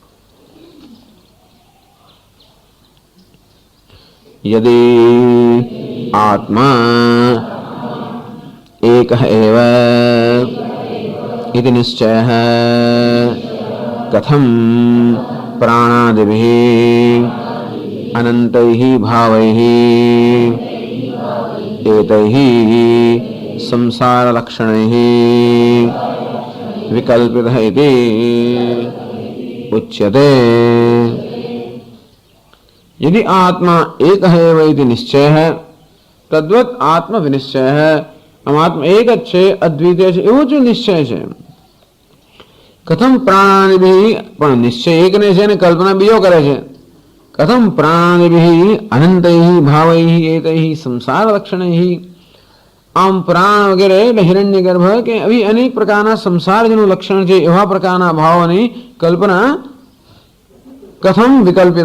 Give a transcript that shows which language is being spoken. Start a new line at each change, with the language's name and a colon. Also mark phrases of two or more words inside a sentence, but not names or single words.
Sanskrit: યદિ આત્મા એકઃ એવ ઇતિ નિશ્ચયઃ કથમ પ્રાણાદિભિः અનन्तैः ભાવૈः एतैः संसारलक्षणैः विकल्पितः इति उच्यते. यदि आत्मा एकः एव इति निश्चयः तद्वत् आत्मविनिश्चयः.
Gujarati: આમ આત્મા એક જ છે, અદ્વિતીય છે એવો જ નિશ્ચય છે.
Sanskrit: કથમ પ્રાણાદિભિः,
Gujarati: પણ નિશ્ચય એકને છે ને કલ્પના બીજો કરે છે.
Sanskrit: કથમ પ્રાણાદિભિः અનંતૈः ભાવૈः એતૈः સંસાર લક્ષણૈः.
Gujarati: આમ પ્રાણ વગેરે એટલે હિરણ્ય ગર્ભ કે આવી અનેક પ્રકારના સંસાર જેનું લક્ષણ છે એવા પ્રકારના ભાવોની કલ્પના
Sanskrit: કથમ વિકલ્પિત.